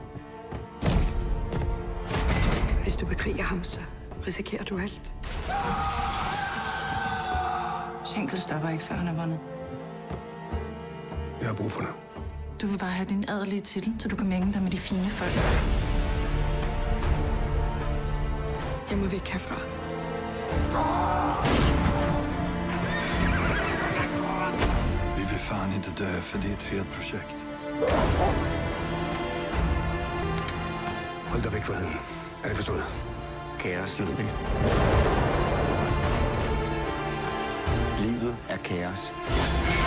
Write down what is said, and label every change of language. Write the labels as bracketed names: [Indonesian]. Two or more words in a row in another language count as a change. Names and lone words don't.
[Danish] Hvis du bekriger ham, så risikerer du alt. Schenkel stopper ikke, før han er vundet. Jeg har brug for dig. Du vil bare have din adelige titel, så du kan mænge dig med de fine folk. Jeg må væk herfra. [Swedish] Vi vill fan inte dö för det är ett helt projekt. [Danish] Hold dig væk fra heden. Er det forstået? Kaos, Ludvig. Livet er kaos.